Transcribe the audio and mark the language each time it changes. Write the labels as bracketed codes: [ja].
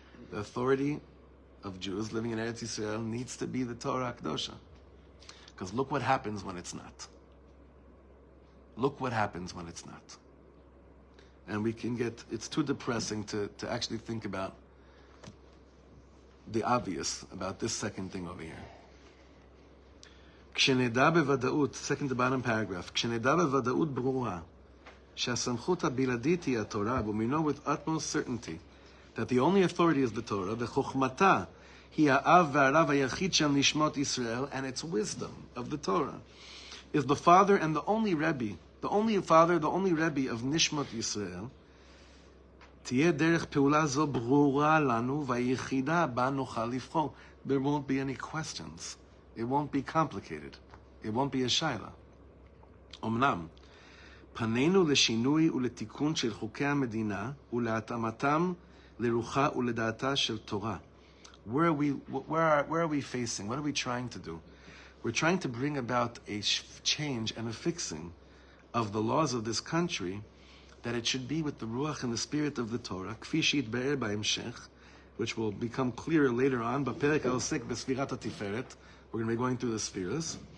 [en] The authority of Jews living in Eretz Yisrael needs to be the Torah Kedosha. Because look what happens when it's not. Look what happens when it's not. And it's too depressing to actually think about the obvious, about this second thing over here. [he] כשנדע בוודאות, [en] second to bottom paragraph, [he] כשנדע בוודאות ברורה, שהסמכות הבלעדית היא התורה, [en] but we know with utmost certainty that the only authority is the Torah, [he] וחוכמתה היא האב והרב היחיד של נשמות ישראל, [en] and its wisdom of the Torah is the father and the only Rebbe, the only father, the only Rebbe of Nishmot Yisrael. [he] תהיה דרך פעולה זו ברורה לנו, והיחידה בה נוכל לבחור. [en] There won't be any questions. It won't be complicated. It won't be a shayla. [he] אמנם, פנינו לשינוי ולתיקון של חוקי המדינה, ולהתאמתם לרוחה ולדעתה של תורה. [en] Where are we facing? What are we trying to do? We're trying to bring about a change and a fixing of the laws of this country, that it should be with the ruach and the spirit of the Torah, [he] kfi sheitbe'er b'hemshech, [en] which will become clearer later on. [he] B'perek ha'osek b'sfirat ha'tiferet, [en] we're going to be going through the spheres.